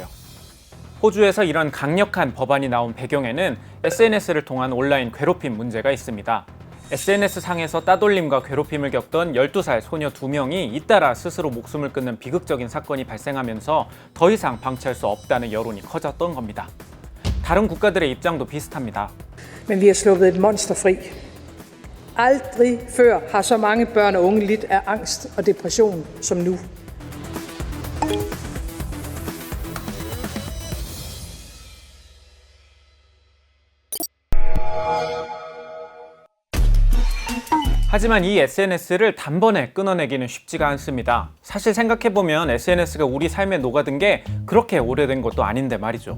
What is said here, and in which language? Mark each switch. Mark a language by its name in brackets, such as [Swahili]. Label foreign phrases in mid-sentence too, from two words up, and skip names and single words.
[Korean] 호주에서 이런 강력한 법안이 나온 배경에는 SNS를 통한 온라인 괴롭힘 문제가 있습니다. SNS 상에서 따돌림과 괴롭힘을 겪던 12살 소녀 2명이 잇따라 스스로 목숨을 끊는 비극적인 사건이 발생하면서 더 이상 방치할 수 없다는 여론이 커졌던 겁니다. 다른 국가들의 입장도 비슷합니다. [Danish] Men vi har sluppet et monster fri. Aldrig før har så mange børn og unge lidt af angst og depression som nu. [Korean] 하지만 이 SNS를 단번에 끊어내기는 쉽지가 않습니다. 사실 생각해보면 SNS가 우리 삶에 녹아든 게 그렇게 오래된 것도 아닌데 말이죠.